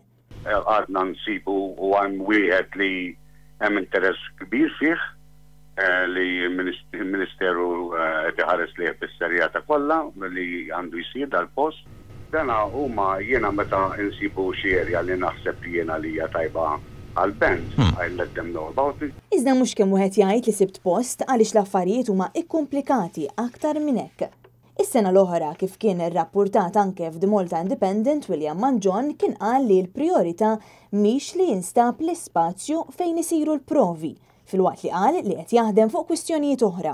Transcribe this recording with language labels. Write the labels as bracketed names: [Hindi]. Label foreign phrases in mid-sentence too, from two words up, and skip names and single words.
[Maltese] Għadna nsibu u għan wieħed li hemm interess kbir fih li il-Ministeru tiħares li bis-serjata kollha li għandu jsir dal-post. Dana huma jiena meta insibu xi erja li naħseb jiena li hija tajba għall-band, [English] I let them know about it. [Maltese] Iżda mhux kemm wieħed jgħid li sibt post għaliex l-affarijiet huma ikkumplikati aktar minn hekk. Is-sena l-oħra kif kien irrappurtat anke f'The Malta Independent, William Manjon kien qal li l-prijorità mhix li jinstab l-ispazju fejn isiru l-provi, filwaqt li qal li qed jaħdem fuq kwistjonijiet oħra.